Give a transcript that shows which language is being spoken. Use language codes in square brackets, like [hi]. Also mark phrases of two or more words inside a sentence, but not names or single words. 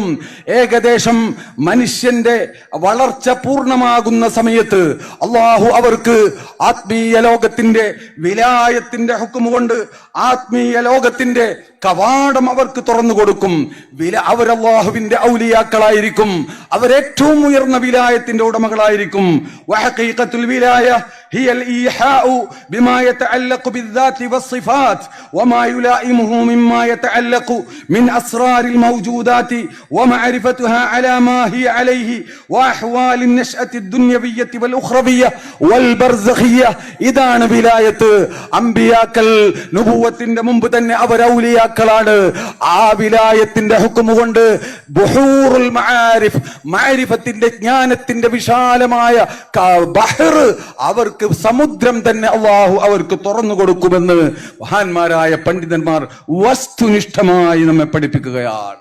[ml] ഏകദേശം മനുഷ്യന്റെ വളർച്ച പൂർണ്ണമാകുന്ന സമയത്ത് അള്ളാഹു അവർക്ക് ആത്മീയ ലോകത്തിന്റെ വിലായത്തിന്റെ ഹുക്മ കൊണ്ട് ആത്മീയ ലോകത്തിന്റെ കവാടം അവർക്ക് തുറന്നു കൊടുക്കും. അവർ അല്ലാഹുവിന്റെ ഔലിയാക്കളായിരിക്കും. അവരേറ്റവും ഉയർന്ന വിലായത്തിന്റെ ഉടമകളായിരിക്കും. [ar] وحقيقة الولاية هي الإيحاء بما يتعلق بالذات والصفات وما يلائمه مما يتعلق من أسرار الموجودات ومعرفتها على ما هي عليه وأحوال النشأة الدنيوية والأخروية والبرزخية. [ml] ഇതാണ് വിലായത്ത്. അമ്പിയാക്കൾ നുബുവത്തിന്റെ മുമ്പ് തന്നെ അവർ ഔലിയാക്കളാണ്. ആ വിലായത്തിന്റെ ഹുക്മ കൊണ്ട് [ar] بحور المعارف, [ml] മഅരിഫത്തിന്റെ ജ്ഞാനത്തിന്റെ വിശാലമായ ബഹർ, അവർക്ക് സമുദ്രം തന്നെ അല്ലാഹു അവർക്ക് തുറന്നു കൊടുക്കുമെന്ന് മഹാന്മാരായ പണ്ഡിതന്മാർ വസ്തുനിഷ്ഠമായി നമ്മെ പഠിപ്പിക്കുകയാണ്.